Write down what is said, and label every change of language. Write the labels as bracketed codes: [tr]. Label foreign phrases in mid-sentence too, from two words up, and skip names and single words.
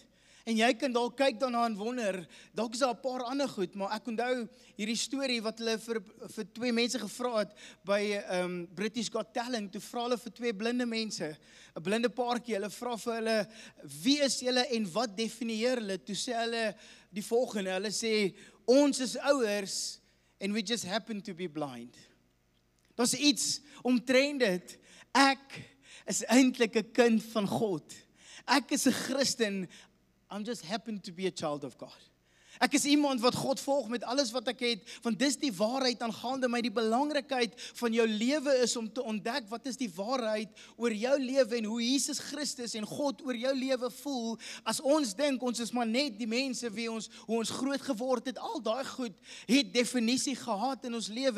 [af] En jy kan dalk kyk daarna en wonder, dalk is daar 'n paar ander goed, maar ek onthou hierdie storie wat hulle vir twee mense gevra het by [en] British Got Talent. [af] Toe vra hulle vir twee blinde mense, 'n blinde paartjie, hulle vra vir hulle, wie is julle en wat definieer hulle? Toe sê hulle die volgende, hulle sê, ons is ouers [en] and we just happen to be blind. [af] Daar's iets omtrent dit. Ek is eintlik 'n kind van God. Ek is 'n Christen, [en] I'm just happen to be a child of God. [af] Ek is iemand wat God volg met alles wat ek het, want dis die waarheid aangaande my. Die belangrikheid van jou lewe is om te ontdek wat is die waarheid oor jou lewe en hoe Jesus Christus en God oor jou lewe voel. As ons dink ons is maar net die mense hoe ons groot geword het, al daai goed het definisie gehad in ons lewe.